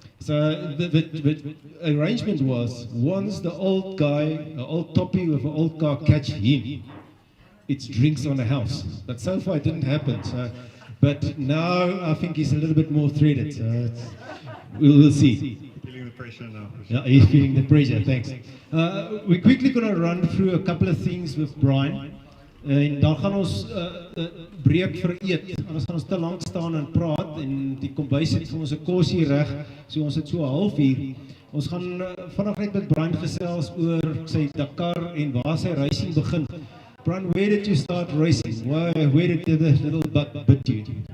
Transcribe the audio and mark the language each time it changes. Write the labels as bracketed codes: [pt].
[en] So the arrangement was, once the old guy, old toppy with an old car catch him, it's drinks on the house. But so far it didn't happen. So, but now I think he's a little bit more threaded. So we'll see. Feeling the pressure now. Yeah, he's feeling the pressure, thanks. We're quickly going to run through a couple of things with Brian. [af] En dan gaan ons breek vir eet. Anders gaan ons te lank staan en praat en die kombuis het vir ons 'n kosie reg. So ons het so 'n halfuur. Ons gaan vanaand net met Brian gesels oor sy Dakar en waar sy racing begin. [en] Brian, where did you start racing? Where did the little bug bit you?